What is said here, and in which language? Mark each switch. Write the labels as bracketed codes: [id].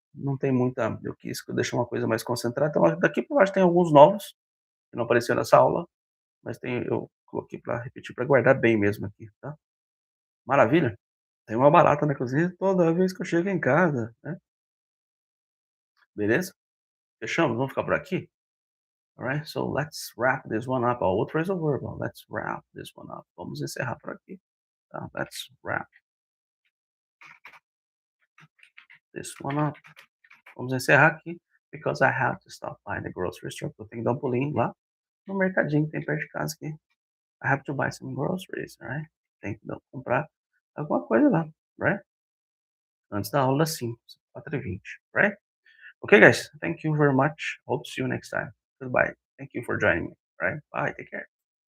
[pt] Não tem muita, eu quis deixar uma coisa mais concentrada, então daqui para baixo tem alguns novos, que não apareceram nessa aula, mas tem, eu coloquei para repetir, para guardar bem mesmo aqui, tá? Maravilha? Tem uma barata na cozinha toda vez que eu chego em casa, né? Beleza? Fechamos? Vamos ficar por aqui? [en] Alright, so let's wrap this one up. [pt] Ó, outro [en] phrasal verb, ó. Let's wrap this one up. [pt] Vamos encerrar por aqui, tá? [en] Let's wrap this one up. [pt] Vamos encerrar aqui, [en] because I have to stop by the grocery store. [pt] Eu tenho que dar um pulinho lá no mercadinho que tem perto de casa aqui. [en] I have to buy some groceries, right? [pt] Tem que comprar alguma coisa lá, right? Antes da aula das 5, 4h20, right? [en] Okay, guys. Thank you very much. Hope to see you next time. Goodbye. Thank you for joining me. Right? Bye. Take care.